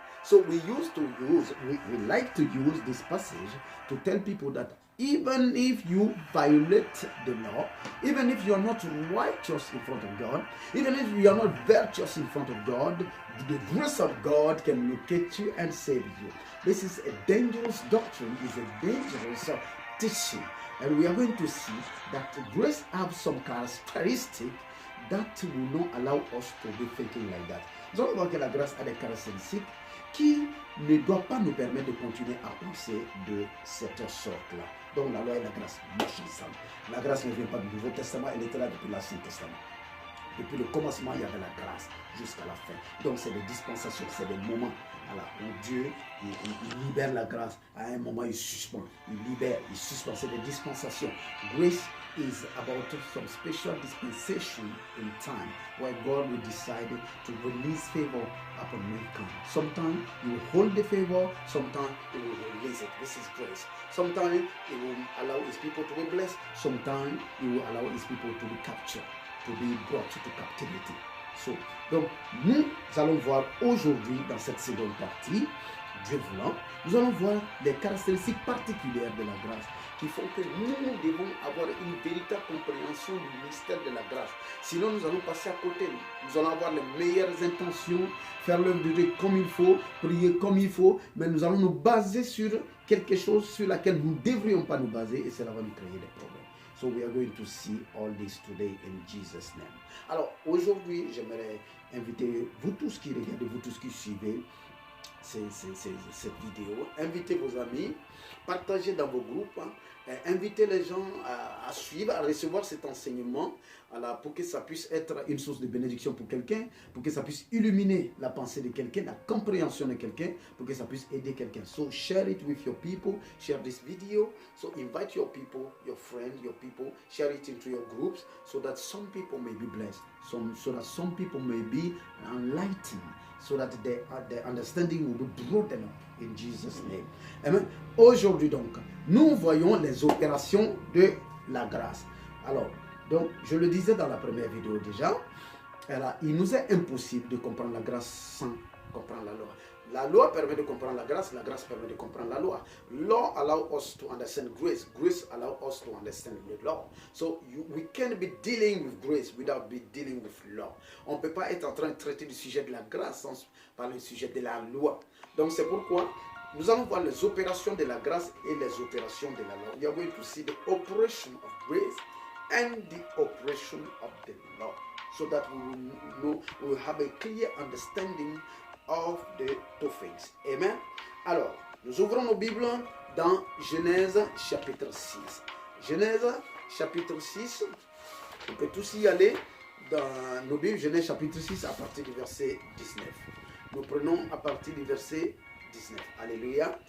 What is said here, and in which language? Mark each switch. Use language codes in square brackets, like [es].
[en] So we like to use this passage to tell people that even if you violate the law, even if you are not righteous in front of God, even if you are not virtuous in front of God, the grace of God can locate you and save you. This is a dangerous doctrine, it's a dangerous teaching. And we are going to see that grace has some characteristics that will not allow us to be thinking like that. [fr] Nous allons voir que la grâce a des caractéristiques qui ne doivent pas nous permettre de continuer à penser de cette sorte-là. Donc la loi et la grâce marchent ensemble. La grâce ne vient pas du Nouveau Testament, elle était là depuis l'Ancien Testament. Depuis le commencement, il y avait la grâce jusqu'à la fin. Donc c'est des dispensations, c'est des moments où Dieu il libère la grâce. À un moment, il suspend, il libère, il suspend. C'est des dispensations. [en] Grace is about some special dispensation in time where God will decide to release favor upon mankind. Sometimes He will hold the favor, sometimes He will release it. This is grace. Sometimes He will allow His people to be blessed, sometimes He will allow His people to be captured, to be brought to captivity. [fr] So, donc, nous allons voir aujourd'hui dans cette seconde partie, Dieu voulant, nous allons voir les caractéristiques particulières de la grâce qui font que nous devons avoir une véritable compréhension du mystère de la grâce. Sinon, nous allons passer à côté. Nous allons avoir les meilleures intentions, faire l'œuvre de Dieu comme il faut, prier comme il faut, mais nous allons nous baser sur quelque chose sur laquelle nous ne devrions pas nous baser et cela va nous créer des problèmes. [en] So we are going to see all this today in Jesus' name. [fr] Alors, aujourd'hui, j'aimerais inviter vous tous qui regardez, vous tous qui suivez cette vidéo, invitez vos amis, partagez dans vos groupes, invitez les gens à suivre, à recevoir cet enseignement, pour que ça puisse être une source de bénédiction pour quelqu'un, pour que ça puisse illuminer la pensée de quelqu'un, la compréhension de quelqu'un, pour que ça puisse aider quelqu'un. [en] So share it with your people, share this video, so invite your people, your friends, your people, share it into your groups, so that some people may be blessed, so that some people may be enlightened, so that their understanding will be broadened up in Jesus' name. Amen. [fr] Aujourd'hui donc, nous voyons les opérations de la grâce. Alors, Donc, je le disais dans la première vidéo déjà, il nous est impossible de comprendre la grâce sans comprendre la loi. La loi permet de comprendre la grâce permet de comprendre la loi. [en] Law allows us to understand grace. Grace allows us to understand the law. So we can't be dealing with grace without be dealing with law. [fr] On ne peut pas être en train de traiter du sujet de la grâce sans parler du sujet de la loi. Donc c'est pourquoi nous allons voir les opérations de la grâce et les opérations de la loi. [en] We are going to see the operation of grace and the operation of the law, so that we will have a clear understanding of the two things. Amen. [fr] Alors, nous ouvrons nos Bibles dans Genèse chapitre 6. Genèse chapitre 6, on peut tous y aller dans nos Bibles, Genèse chapitre 6 à partir du verset 19. Nous prenons à partir du verset 19. Alléluia.